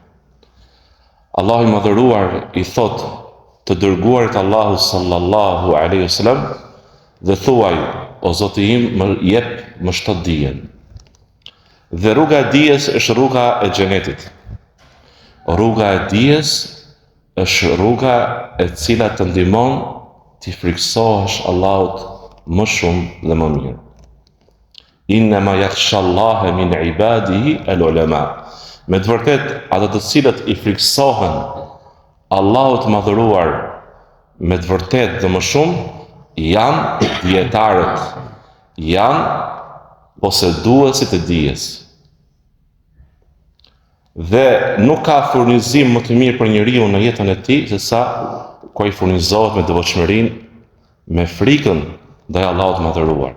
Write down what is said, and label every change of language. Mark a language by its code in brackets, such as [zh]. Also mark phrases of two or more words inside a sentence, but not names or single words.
[sq] Allahu i madhëruar i thot të dërguarit Allahu [ar] صلى الله عليه وسلم [sq] dhe thuaj, o Zoti im, më jep më shtot dijen. Dhe rruga e dijes është rruga e xhenetit. Rruga e dijes është rruga e cila të ndihmon t'i friksohesh Allahut më shumë dhe më mirë. [ar] إنما يخشى الله من عباده العلماء. [sq] Me të vërtet, ata të cilët i friksohen Allahut madhëruar me të vërtet dhe më shumë, janë dietarët, janë poseduesit e dijes. Dhe nuk ka furnizim më të mirë për njeriu në jetën e tij se sa kur ai furnizohet me devotshmërinë, me frikën ndaj Allahut madhëruar.